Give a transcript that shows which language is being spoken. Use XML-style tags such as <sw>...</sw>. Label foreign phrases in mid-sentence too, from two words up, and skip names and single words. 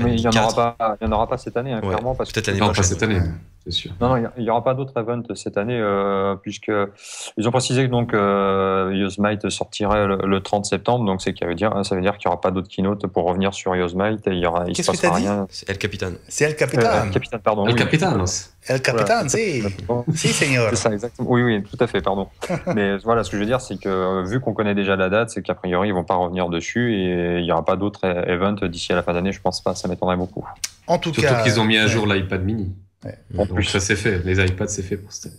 <fr>Non, mais il n'y en aura pas cette année, clairement. Peut-être l'année prochaine. Pas cette année, c'est sûr. Non, il n'y aura pas d'autres events cette année, puisqu'ils ont précisé que donc, Yosemite sortirait le 30 septembre, donc ça veut dire qu'il n'y aura pas d'autres keynote pour revenir sur Yosemite. Qu'est-ce que tu as dit? C'est El Capitan. C'est El Capitan. El Capitan, pardon. El Capitan. El Capitan, si. Si, seigneur. C'est ça, exactement. Oui, tout à fait, pardon. Mais voilà, ce que je veux dire, c'est que vu qu'on connaît déjà la date, c'est qu'a priori, ils ne vont pas revenir dessus et il n'y aura pas d'autres events d'ici à la fin d'année, je pense pas, ça m'étonnerait beaucoup. En tout cas. Surtout qu'ils ont mis à jour l'iPad mini. Donc ça c'est fait, les iPads c'est fait pour ça.</fr>